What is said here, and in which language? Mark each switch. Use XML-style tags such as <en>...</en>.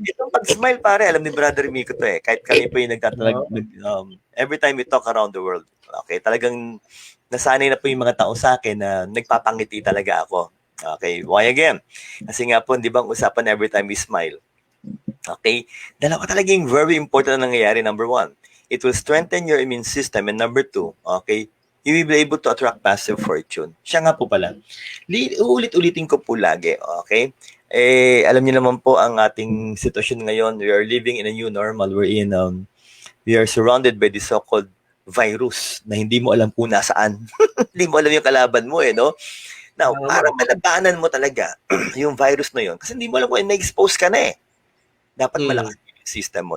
<tl>Itong pag-smile, pare, alam ni Brother Miko to Kahit kami po yung nagtatalag,</tl> <en>every time we talk around the world,</en> <tl>okay, talagang nasanay na po yung mga tao sa akin na nagpapangiti talaga ako. Okay, why again? Kasi nga po, di ba, ang usapan every time we smile. Okay, dalawa talagang very important na nangyayari.</tl> <en>Number 1, it will strengthen your immune system. And number 2, okay, you will be able to attract passive fortune.</en> <tl>Siya nga po pala. Uulit-ulitin ko po lagi, okay? Alam niyo naman po ang ating sitwasyon ngayon.</tl> <en>We are living in a new normal. We are surrounded by the so-called virus</en> <tl>na hindi mo alam kung nasaan. Hindi mo alam yung kalaban mo, no? Now, para malabanan mo talaga yung virus na yun, kasi hindi mo alam kung na-expose ka na Dapat malakas yung system mo.</tl>